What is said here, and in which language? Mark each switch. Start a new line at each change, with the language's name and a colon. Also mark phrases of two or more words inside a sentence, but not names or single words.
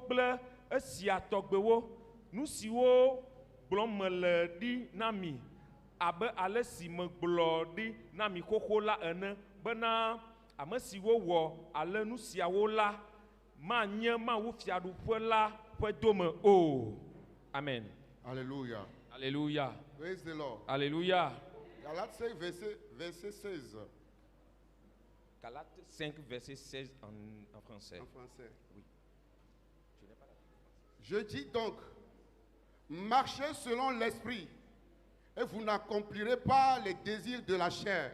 Ewe: kple esia tɔgbewo, nu siwo gblɔm mele ɖi na mi abe ale si megblɔ ɖi na mi xoxo la ene bena ame siwo wɔ ale nu siawo la manye mawufiaɖuƒe la ƒe dome o.
English: Amen.
French: Alléluia. Alléluia.
English: Praise the Lord.
French: Alléluia. Galates 5, verset 16. Galates 5, verset 16 en français. En français. Oui. Je dis donc, marchez selon l'esprit et vous n'accomplirez pas les désirs de la chair.